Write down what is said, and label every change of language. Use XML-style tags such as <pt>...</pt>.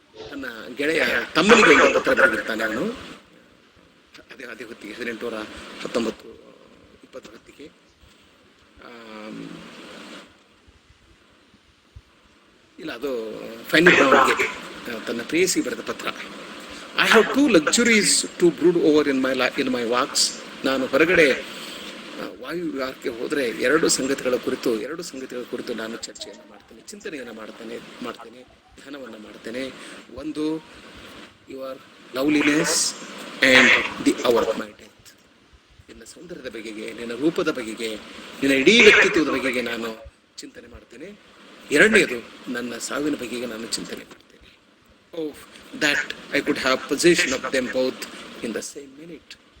<kn>ನನ್ನ ಗೆಳೆಯ ತಮ್ಮನಿಗೆ ಒಂದು ಪತ್ರ ಬರೆದಿರ್ತಾನೆ ಅವನು, ಅದೇ ಹೊತ್ತಿಗೆ 1819-20 ಹೊತ್ತಿಗೆ. ಇಲ್ಲ, ಅದು ಫೈನಿ ಬ್ರೌನ್ಗೆ ತನ್ನ ಪ್ರೇಯಸಿ ಬರೆದ ಪತ್ರ.</kn> <en>I have 2 luxuries to brood over in my walks.</en> <kn>ನಾನು ಹೊರಗಡೆ ವಾಯು ವಿಹಾರಕ್ಕೆ ಹೋದರೆ ಎರಡು ಸಂಗತಿಗಳ ಕುರಿತು ನಾನು ಚರ್ಚೆಯನ್ನು ಮಾಡ್ತೇನೆ, ಚಿಂತನೆಯನ್ನು ಮಾಡ್ತೇನೆ, ಧ್ಯಾನವನ್ನು ಮಾಡ್ತೇನೆ. ಒಂದು,</kn> <en>Your loveliness and the hour of my death.</en> <kn>ನಿನ್ನ ಸೌಂದರ್ಯದ ಬಗೆಗೆ, ನಿನ್ನ ರೂಪದ ಬಗೆಗೆ, ನಿನ್ನ ಇಡೀ ವ್ಯಕ್ತಿತ್ವದ ಬಗೆಗೆ ನಾನು ಚಿಂತನೆ ಮಾಡ್ತೇನೆ. ಎರಡನೇದು, ನನ್ನ ಸಾವಿನ ಬಗೆಗೆ ನಾನು ಚಿಂತನೆ ಮಾಡ್ತೇನೆ.</kn> <en>Oh, that I could have possession of them both in the same minute.</en>